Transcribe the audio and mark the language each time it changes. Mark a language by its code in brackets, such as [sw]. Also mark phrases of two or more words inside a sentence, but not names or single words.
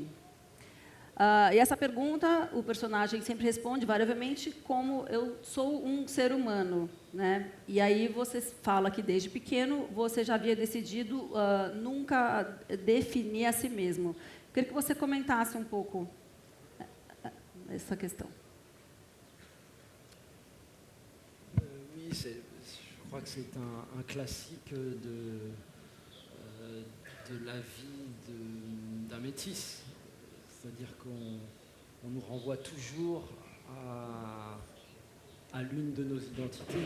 [pt] E essa pergunta, o personagem sempre responde, variavelmente, como eu sou um ser humano, né? E aí você fala que, desde pequeno, você já havia decidido nunca definir a si mesmo. Eu queria que você comentasse um pouco essa questão. [fr] Oui, je crois que c'est un classique de la vie d'un métis. C'est-à-dire qu'on nous renvoie toujours à l'une de nos identités.